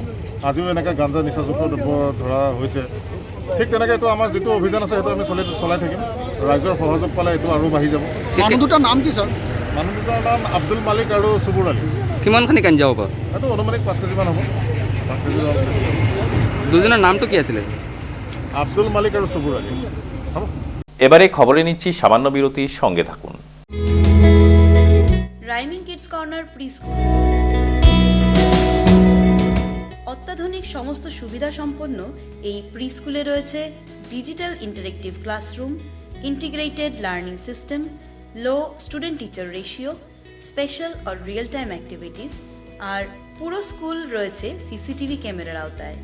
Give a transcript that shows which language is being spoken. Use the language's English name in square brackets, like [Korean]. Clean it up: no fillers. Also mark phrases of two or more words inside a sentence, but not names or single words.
[Assamese] আজিও এনেকৈ গাঞ্জা নিচাযুক্ত দ্ৰব্য ধৰা হৈছে। ঠিক তেনেকৈ এইটো আমাৰ যিটো অভিযান আছে সেইটো আমি চলাই থাকিম। ৰাইজৰ সহযোগ পালে এইটো আৰু বাঢ়ি যাব। মানুহ দুটাৰ নাম কি ছাৰ? মানুহ দুটাৰ নাম আব্দুল মালিক আৰু চুবুৰ আলী। কিমানখিনি গাঞ্জা হ'ব? সেইটো অনুমানিক 5 কেজিমান হ'ব। 5 কেজি দুজনের নামটো কি আছিল? আব্দুল মালিক আৰু চুবুৰ আলী। হ'ব। [Bangla] এবারে খবরে নিচ্ছি সামান্য বিরতির সঙ্গে থাকুন। রাইমিং কিডস কর্নার প্রি স্কুল অত্যাধুনিক সমস্ত সুবিধা সম্পন্ন এই [English] pre school [Bangla] রয়েছে [English] digital interactive classroom, integrated learning system, low student teacher ratio, [Bangla] স্পেশাল আর [English] real time activities, [Bangla] আর পুরো স্কুল রয়েছে [English] CCTV camera [Bangla] আওতায়।